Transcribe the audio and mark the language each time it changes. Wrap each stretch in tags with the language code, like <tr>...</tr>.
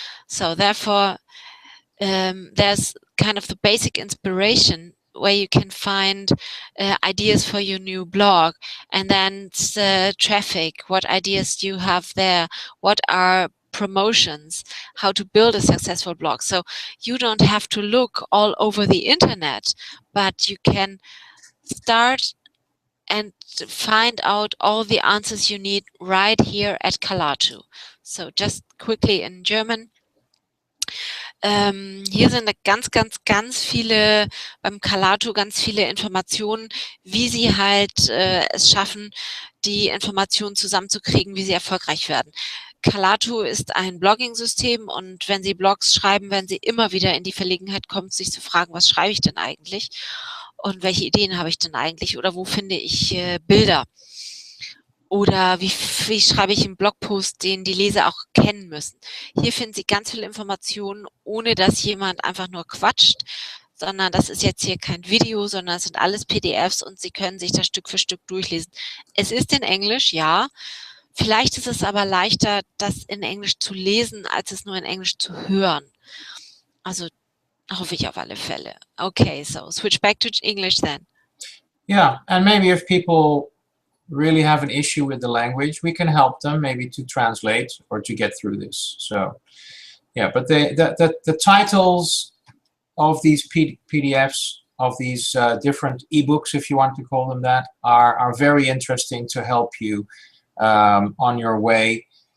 <en>So therefore, there's kind of the basic inspiration where you can find ideas for your new blog, and then traffic, what ideas you have there, what are promotions, how to build a successful blog. So you don't have to look all over the internet, but you can start and find out all the answers you need right here at Kalatu. So just quickly in German.</en> <de>Hier sind ganz viele, beim Kalatu ganz viele Informationen, wie Sie halt es schaffen, die Informationen zusammenzukriegen, wie Sie erfolgreich werden. Kalatu ist ein Blogging-System, und wenn Sie Blogs schreiben, werden Sie immer wieder in die Verlegenheit kommen, sich zu fragen, was schreibe ich denn eigentlich? und welche Ideen habe ich denn eigentlich oder wo finde ich Bilder? Oder wie schreibe ich einen Blogpost, den die Leser auch kennen müssen? Hier finden Sie ganz viele Informationen, ohne dass jemand einfach nur quatscht, sondern das ist jetzt hier kein Video, sondern es sind alles PDFs und Sie können sich das Stück für Stück durchlesen. Es ist in Englisch, ja. Vielleicht ist es aber leichter, das in Englisch zu lesen, als es nur in Englisch zu hören. Also hoffe ich auf alle Fälle.</de> <en>Okay, so switch back to English then. Yeah, and maybe if people really have an issue with the language, we can help them maybe to translate or to get through this. So, yeah, but the titles of these PDFs, of these different ebooks, if you want to call them that, are very interesting to help you on your way.</en>